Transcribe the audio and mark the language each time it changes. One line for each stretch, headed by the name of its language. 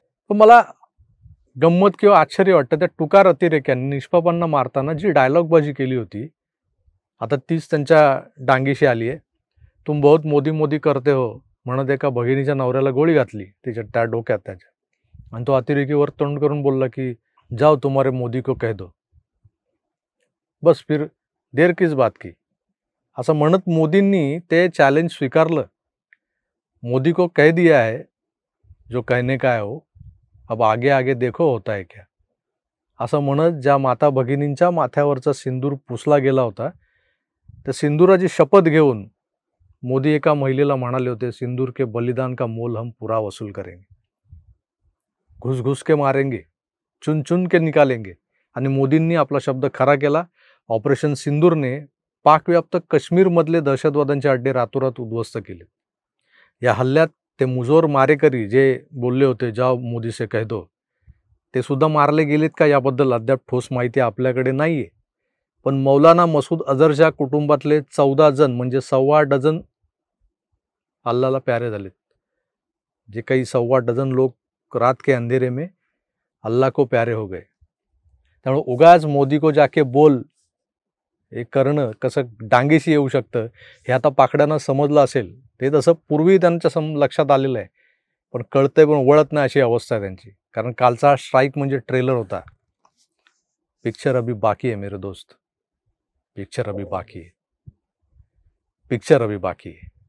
Marathi: पण मला गंमत किंवा आश्चर्य वाटतं त्या टुकार अतिरेक्यांनी निष्पापांना मारताना जी डायलॉगबाजी केली होती, आता तीच त्यांच्या डांगीशी आली आहे.
Hindi: तुम बहुत मोदी मोदी करते हो,
Marathi: म्हणत एका भगिनीच्या नवऱ्याला गोळी घातली त्या डोक्यात त्याच्या, आणि तो अतिरेकीवर तोंड करून बोलला की
Hindi: जाओ तुम्हारे मोदी को कह दो, बस फिर देर किस बात की.
Marathi: असं म्हणत मोदींनी ते चॅलेंज स्वीकारलं.
Hindi: मोदी को कह दिया है जो कहने का है हो, अब आगे आगे देखो होता है क्या.
Marathi: असं म्हणत ज्या माता भगिनींच्या माथ्यावरचा सिंदूर पुसला गेला होता, त्या सिंदुराची शपथ घेऊन मोदी एका महिलेला म्हणाले होते,
Hindi: सिंदूर के बलिदान का मोल हम पूरा वसूल करेंगे, घुस घुस के मारेंगे, चुन चुन के निकालेंगे.
Marathi: आणि मोदींनी आपला शब्द खरा केला. ऑपरेशन सिंदूरने पाकव्याप्त काश्मीरमधले दहशतवाद्यांचे अड्डे रातोरात उद्ध्वस्त केले. या हल्ल्यात ते मुजोर मारेकरी जे बोलले होते
Hindi: जाओ मोदी से कह दो,
Marathi: ते सुद्धा मारले गेलेत का याबद्दल अद्याप ठोस माहिती आपल्याकडे नाहीये. पण मौलाना मसूद अझरच्या कुटुंबातले 14 जण म्हणजे 1.25 डझन अल्लाहला प्यारे झालेत. जे काही 1.25 डझन लोक
Hindi: रात के अंधेरे में अल्लाह को प्यारे हो गए.
Marathi: त्यामुळे उगाच
Hindi: मोदी को जाके बोल
Marathi: हे करणं कसं डांगेशी येऊ शकतं हे आता पाकड्यांना समजलं असेल. ते तसं पूर्वी त्यांच्या लक्षात आलेलं आहे, पण कळतंय पण वळत नाही अशी अवस्था आहे त्यांची. कारण कालचा स्ट्राईक म्हणजे ट्रेलर होता.
Hindi: पिक्चर अभी बाकी है मेरे दोस्त, पिक्चर अभी बाकी है, पिक्चर अभी बाकी है.